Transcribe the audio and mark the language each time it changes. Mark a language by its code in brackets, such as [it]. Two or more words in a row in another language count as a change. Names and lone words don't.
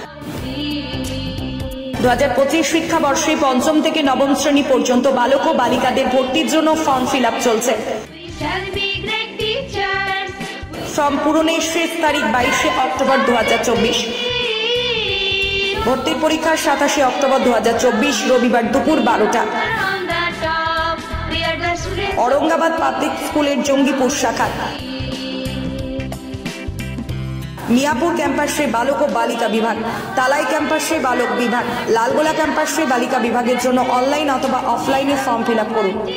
[bn] 2025 শিক্ষাবর্ষে 5ম থেকে 9ম শ্রেণী পর্যন্ত বালক ও বালিকাদের ভর্তির জন্য [en] form fill up [bn] চলছে। ফর্ম পূরণের শেষ তারিখ 22শে অক্টোবর 2024। ভর্তির পরীক্ষা 27শে অক্টোবর 2024 রবিবার দুপুর 12টা। আওরঙ্গাবাদ পাবলিক স্কুলের জঙ্গিপুর শাখা, মিয়াপুর ক্যাম্পাসে বালক ও বালিকা বিভাগ, তালাই ক্যাম্পাসে বালক বিভাগ, লালগোলা ক্যাম্পাসে বালিকা বিভাগের জন্য অনলাইন অথবা অফলাইনে [en] form fill up [bn] করুন।